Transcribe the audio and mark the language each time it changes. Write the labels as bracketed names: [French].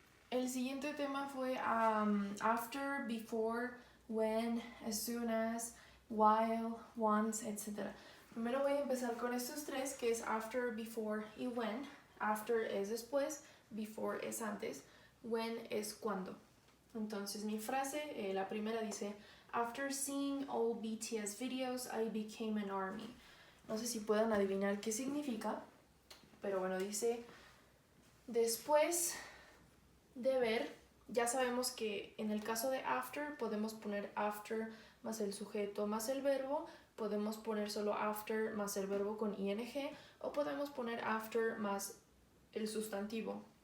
[Spanish] El siguiente tema fue after, before, when, as soon as, while, once, etc. Primero voy a empezar con estos tres, que es after, before y when. After es después, before es antes, when es cuando. Entonces mi frase, la primera dice, [English] after seeing all BTS videos, I became an ARMY. [Spanish] No sé si puedan adivinar qué significa, pero bueno, dice, después de ver, ya sabemos que en el caso de after podemos poner after más el sujeto más el verbo, podemos poner solo after más el verbo con ing o podemos poner after más el sustantivo.